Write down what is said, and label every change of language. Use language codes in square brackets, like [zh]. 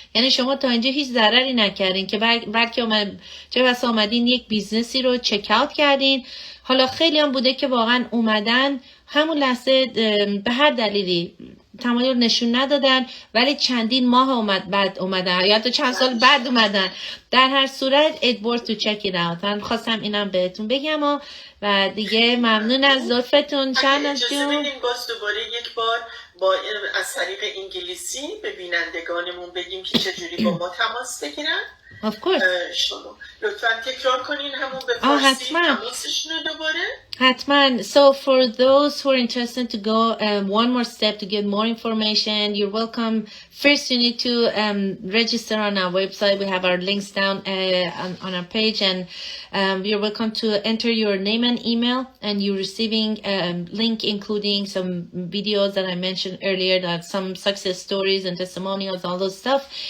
[fa] یعنی شما تا اینجا هیچ ضرری نکردین که بلکه چه بسا اومدین یک بیزنسی رو چک اوت کردین. حالا خیلی هم بوده که واقعا اومدن همون لحظه به هر دلیلی تمایل نشون ندادن، ولی چندین ماه بعد اومدن یا حتی چند سال بعد اومدن. در هر صورت [en] it worth to check it out. [fa] من خواستم اینم بهتون بگم و دیگه ممنون از لطفتون. شهناز جون باز دوباره یک بار با از طریق انگلیسی به بینندگانمون بگیم که چجوری با ما تماس بگیرن. [en] Of course. [fa] شما لطفاً تکرار کنین همون به فارسی تماسشون رو دوباره. حتما. [en] So for those who are interested to go one more step to get more information, you're welcome. First, you need to register on our website. We have our links down on our page, and you're welcome to enter your name and email, and you're receiving a link including some videos that I mentioned earlier, that some success stories and testimonials, all those stuff.